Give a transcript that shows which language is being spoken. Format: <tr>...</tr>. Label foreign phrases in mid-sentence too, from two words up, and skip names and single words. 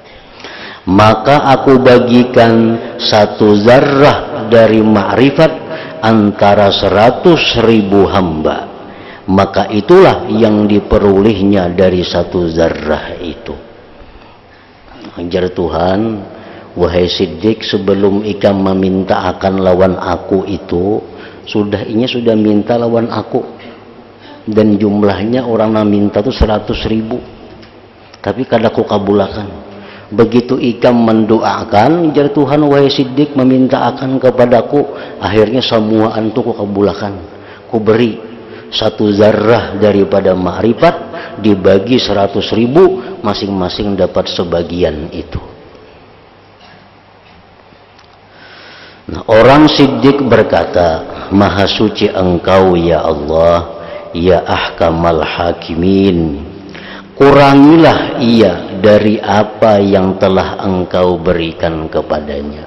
<id>Maka aku bagikan 1 zarrah dari ma'rifat antara 100.000 hamba, maka itulah yang diperolehnya dari satu zarrah itu.</id> <bjn>Ajar Tuhan, wahai Siddiq, sebelum ikam meminta akan lawan aku itu, sudah minta lawan aku, dan jumlahnya orang meminta itu 100.000, tapi kadaku kabulakan. Begitu ikam mendoakan, jar Tuhan, wahai Siddiq, meminta akan kepadaku, akhirnya semua antu ku kabulakan, ku beri satu zarrah daripada ma'rifat, dibagi 100.000, masing-masing dapat sebagian itu.</bjn> <id>Nah, orang Siddiq berkata, Maha suci Engkau ya Allah,</id> <ar>يا أحكم الحاكمين,</ar> <id>kurangilah ia dari apa yang telah Engkau berikan kepadanya.</id>